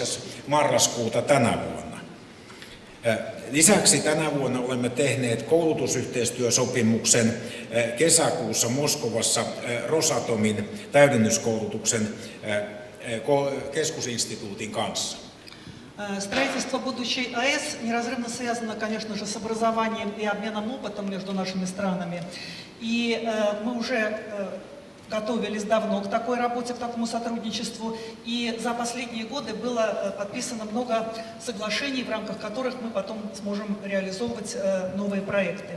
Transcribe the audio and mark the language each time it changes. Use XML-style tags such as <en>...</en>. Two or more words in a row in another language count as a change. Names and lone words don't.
<fi>marraskuuta tänä vuonna. Lisäksi tänä vuonna olemme tehneet koulutusyhteistyösopimuksen kesäkuussa Moskovassa Rosatomin täydennyskoulutuksen keskusinstituutin kanssa.</fi> <ru>Строительство будущей АЭС неразрывно связано, конечно же, с образованием и обменом опытом между нашими странами. И мы уже готовились давно к такой работе, к такому сотрудничеству. И за последние годы было подписано много соглашений, в рамках которых мы потом сможем реализовывать новые проекты.</ru>